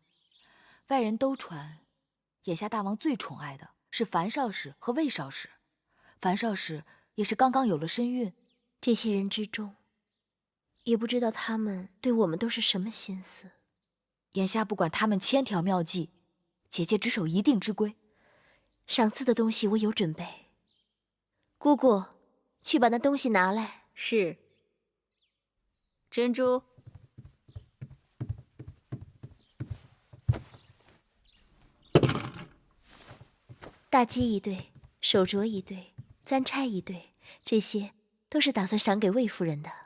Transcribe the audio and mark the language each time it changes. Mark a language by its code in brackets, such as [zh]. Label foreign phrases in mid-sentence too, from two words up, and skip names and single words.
[zh] 外人都傳，眼下大王最寵愛的是樊少氏和魏少氏。樊少氏也是剛剛有了身孕。這些人之中，也不知道他們對我們都是什麼心思。眼下不管他們千條妙計，姐姐只守一定之規。賞賜的東西我有準備，姑姑去把那東西拿來。是。珍珠。大髻一對，手鐲一對，簪釵一對，這些都是打算賞給魏夫人的。